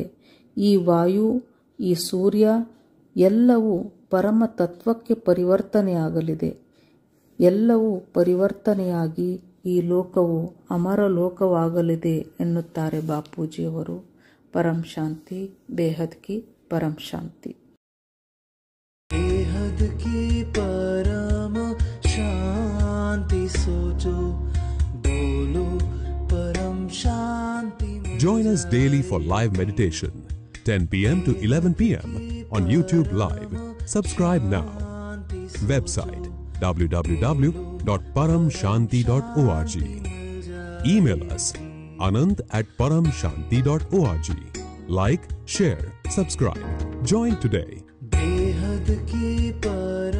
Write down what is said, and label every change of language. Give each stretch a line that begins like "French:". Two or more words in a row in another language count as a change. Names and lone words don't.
Kannada: ಈ ವಾಯು, ಈ ಸೂರ್ಯ ಎಲ್ಲವೂ ಪರಮ ತತ್ವಕ್ಕೆ ಪರಿವರ್ತನೆಯಾಗಲಿದೆ. ಎಲ್ಲವೂ ಪರಿವರ್ತನೆಯಾಗಿ ಈ ಲೋಕವು ಅಮರ ಲೋಕವಾಗಲಿದೆ ಎನ್ನುತ್ತಾರೆ ಬಾಪೂಜಿಯವರು. ಪರಂ ಶಾಂತಿ.
Hindi: बेहद की परम शांति. बेहद की परम शांति सोचो, बोलो परम शांति.
English: Join us daily for live meditation, 10 p.m. to 11 p.m. on YouTube Live. Subscribe now. Website www.paramshanti.org. Email us anand@paramshanti.org. Like, share, subscribe. Join today.
Hindi: बेहद की